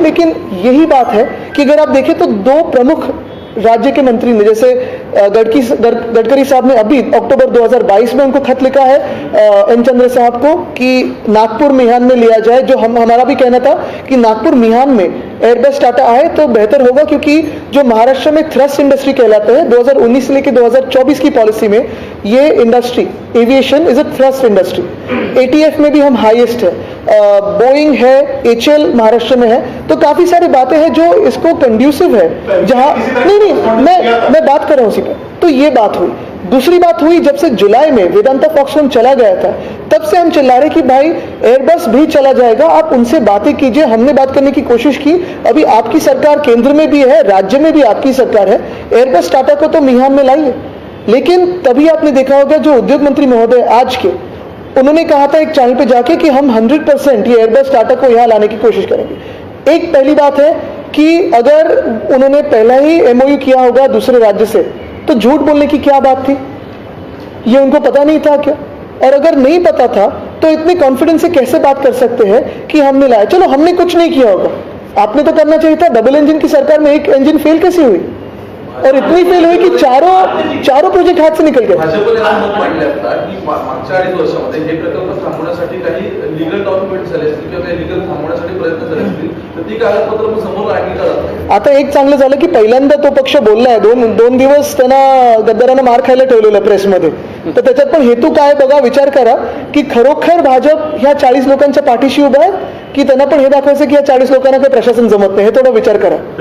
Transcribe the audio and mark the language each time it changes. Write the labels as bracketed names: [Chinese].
[Hindi] लेकिन यही बात है कि अगर आप देखें तो 2 प्रमुख राज्य के मंत्री ने, जैसे गडकरी साहब ने अभी अक्टूबर 2022 में उनको खत लिखा है एन चंद्र साहब को कि नागपुर मिहान में लिया जाए. जो हमारा भी कहना था कि नागपुर मिहान में एयरबस टाटा आए तो बेहतर होगा, क्योंकि जो महाराष्ट्र में थ्रस्ट इंडस्ट्री कहलाते हैं 2019 से लेकर 2024 की पॉलिसी में ये industry [English] Aviation is a thrust industry. [Hindi] ATF में भी हम हाईएस्ट है, बोइंग है, HL महाराष्ट्र में है. तो काफी सारी बातें हैं जो इसको कंड्यूसिव है. जहां नहीं मैं बात कर रहा हूं उसी पर. तो ये बात हुई. दूसरी बात हुई, जब से जुलाई में वेदांता फॉक्सकॉन चला गया था तब से हम चिल्ला रहे कि भाई एयरबस भी चला जाएगा, आप उनसे बातें कीजिए. हमने बात करने की कोशिश की. अभी आपकी सरकार केंद्र में भी है, राज्य में भी आपकी सरकार है. एयरबस टाटा को तो मिहान में लाइए. लेकिन तभी आपने देखा होगा जो उद्योग मंत्री महोदय आज के, उन्होंने कहा था एक चैनल पे जाके कि हम 100% ये एयरबस टाटा को यहाँ लाने की कोशिश करेंगे। एक पहली बात है कि अगर उन्होंने पहला ही एमओयू किया होगा दूसरे राज्य से तो झूठ बोलने की क्या बात थी? ये उनको पता नहीं था क्या? और अगर नहीं पता था तो इतने कॉन्फिडेंस से कैसे बात कर सकते हैं कि हमने लाया? चलो हमने कुछ नहीं किया होगा, आपने तो करना चाहिए था। डबल इंजन की सरकार में एक इंजन फेल कैसे हुई? और इतनी फेल हुई कि चारों प्रोजेक्ट हाथ से निकल गए। [Marathi] भाजपने असं मत मांडले असतात की मागच्या 2.5 वर्षामध्ये हे प्रकल्प थांबवण्यासाठी काही लीगल डॉक्युमेंट झाले असतील किंवा काही लीगल थांबवण्यासाठी प्रयत्न झाले असतील तर ती कागदपत्र मग समोर आणली जातात। आता एक चांगलं झालं की पहिल्यांदा तो पक्ष बोललाय, दोन दिवस त्यांना गद्दारांना मार खायला ठेवलेलं प्रेसमध्ये, तर त्याच्यात पण हेतू काय बघा, विचार करा की खरोखर भाजप ह्या 40 लोकांच्या पाठीशी उभा आहे की त्यांना पण हे दाखवायचं की या 40 लोकांना काही प्रशासन जमत नाही, हे थोडा विचार करा।